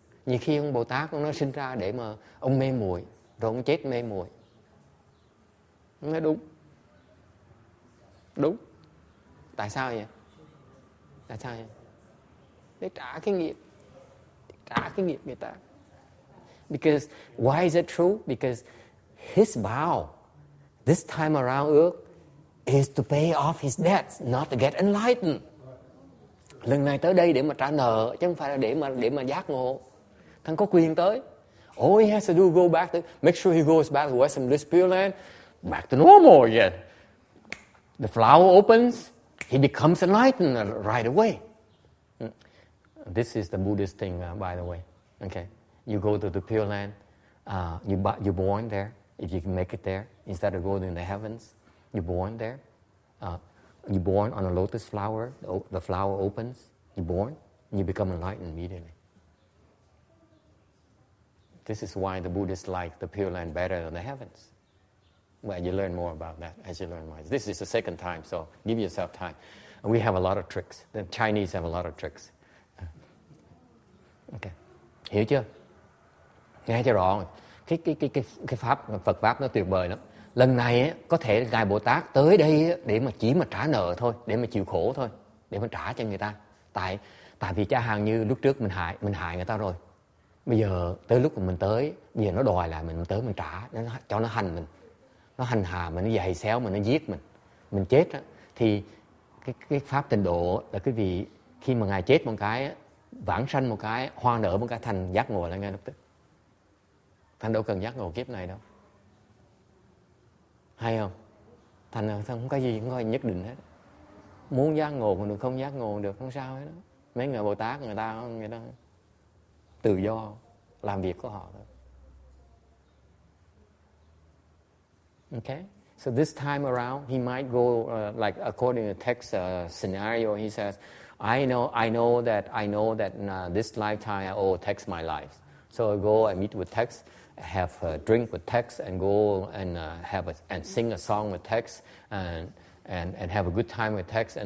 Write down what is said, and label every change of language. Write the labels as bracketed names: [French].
[Vietnamese] Nhiều khi ông Bồ Tát ông nói sinh ra để mà ông mê muội, rồi ông chết mê muội. Ông nói đúng. Tại sao vậy? Để trả cái nghiệp người ta. [English] Because why is it true? Because his vow this time around Ước is to pay off his debts, not to get enlightened. [Vietnamese] Lần này tới đây để mà trả nợ, chứ không phải là để mà giác ngộ. Thằng có quyền tới. [English] All he has to do go back to, make sure he goes back to Western Bliss Pure Land, back to normal again. The flower opens, he becomes enlightened right away. This is the Buddhist thing, by the way. Okay, you go to the Pure Land, you're born there. If you can make it there, instead of going to the heavens, you're born there. You're born on a lotus flower. The flower opens. You're born, and you become enlightened immediately. This is why the Buddhists like the Pure Land better than the heavens. Well, you learn more about that as you learn more. This is the second time, so give yourself time. And we have a lot of tricks. The Chinese have a lot of tricks. [Vietnamese] Okay. Hiểu chưa? Nghe cho rõ. Cái pháp Phật pháp nó tuyệt vời lắm. Lần này á, có thể Ngài Bồ Tát tới đây á, để mà chỉ mà trả nợ thôi, để mà chịu khổ thôi, để mà trả cho người ta. Tại vì cha hàng như lúc trước mình hại người ta rồi. Bây giờ tới lúc mà mình tới, bây giờ nó đòi lại mình tới mình trả, cho nó hành mình. Nó hành hạ mình, nó giày xéo mình, nó giết mình chết á, thì cái pháp tịnh độ là cái vị khi mà Ngài chết một cái, vãng sanh một cái, hoa nở một cái, thành giác ngộ là ngay lập tức. Thành đâu cần giác ngộ kiếp này đâu. Hay không? Thành không có gì, không có gì nhất định hết. Muốn giác ngộ cũng được, không giác ngộ được, không sao hết đó. Mấy người Bồ Tát người ta tự do làm việc của họ thôi. [English] Okay? So this time around, he might go like according to text scenario. He says, I know that this lifetime I owe Tex my life. So I go and meet with Tex, have a drink with Tex, and go and and sing a song with Tex, and have a good time with Tex.